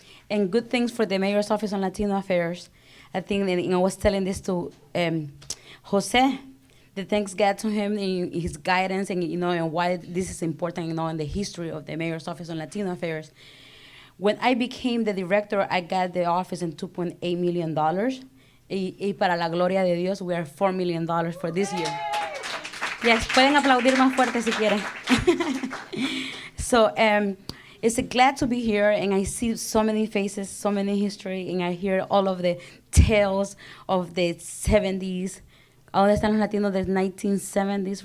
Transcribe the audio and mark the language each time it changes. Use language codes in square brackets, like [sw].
[en] And good things for the Mayor's Office on Latino Affairs. I think that, I was telling this to Jose, that thanks God to him in his guidance and and why this is important in the history of the Mayor's Office on Latino Affairs. When I became the director, I got the office in $2.8 million. [es] Y para la gloria de Dios, [en] we are $4 million for this year. [es] Yes, pueden aplaudir más fuerte si quieren. [en] So it's glad to be here, and I see so many faces, so many history, and I hear all of the tales of the 70s. [es] ¿Dónde están los latinos del 1970s?